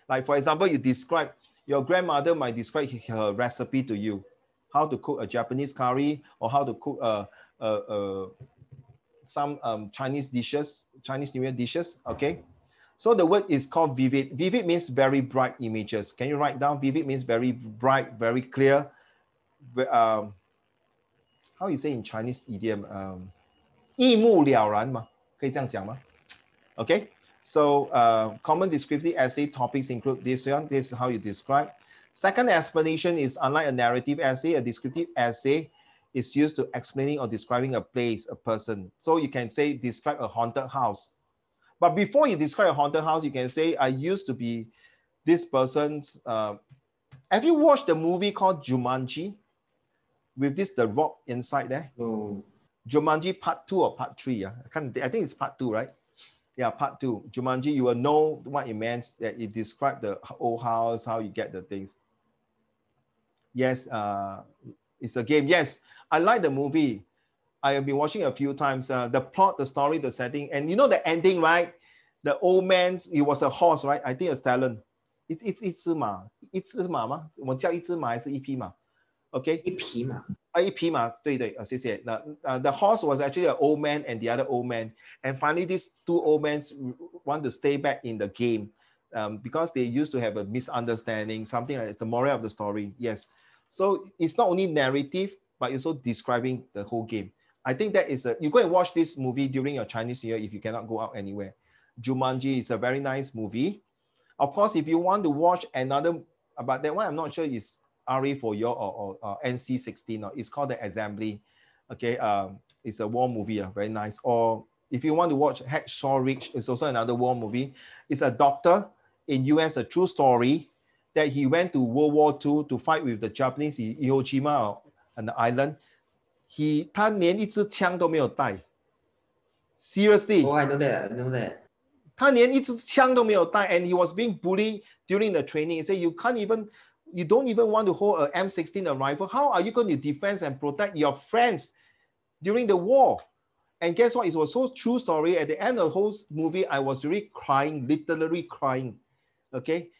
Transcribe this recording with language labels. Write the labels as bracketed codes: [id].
[en] Like for example, you describe, your grandmother might describe her recipe to you, how to cook a Japanese curry, or how to cook some Chinese dishes, Chinese New Year dishes. Okay. So the word is called vivid. Vivid means very bright images. Can you write down? Vivid means very bright, very clear. How you say in Chinese idiom? [zh] 一目了然嘛，可以这样讲吗？ [en] Okay. So common descriptive essay topics include this one. This is how you describe. Second explanation is, unlike a narrative essay, a descriptive essay is used to explaining or describing a place, a person. So you can say describe a haunted house. But before you describe a haunted house, you can say I used to be this person's. Have you watched the movie called Jumanji with this The Rock inside there? No. Jumanji Part 2 or Part 3? Yeah? I think it's Part 2, right? Yeah, Part 2. Jumanji, you will know what it meant, that it described the old house, how you get the things. Yes, it's a game. Yes, I like the movie. I have been watching a few times. The plot, the story, the setting, and you know the ending, right? The old man, he was a horse, right? I think a stallion. [zh] It's 一只马，一只马吗？我叫一只马还是一匹马 ？Okay. 一匹马。一匹马，对对，谢谢。 [en] The horse was actually an old man and the other old man, and finally these 2 old men want to stay back in the game, because they used to have a misunderstanding, something like that. The moral of the story. Yes. So it's not only narrative, but also describing the whole game. I think that is you go and watch this movie during your Chinese New Year if you cannot go out anywhere. Jumanji is a very nice movie. Of course, if you want to watch another, but that one I'm not sure is RA for you or NC-16, or it's called The Assembly. Okay, it's a war movie, very nice. Or if you want to watch Hacksaw Ridge, it's also another war movie. It's a doctor in US, a true story, that he went to World War II to fight with the Japanese in Iwo Jima, an island. [zh] 他连一支枪都没有带 Seriously. [en] Oh, I know that. 他连一支枪都没有带 and he was being bullied during the training. He said, you don't even want to hold an M16 rifle. How are you going to defend and protect your friends during the war? And guess what? It was so true story. At the end of the whole movie, I was really crying, literally crying. Okay.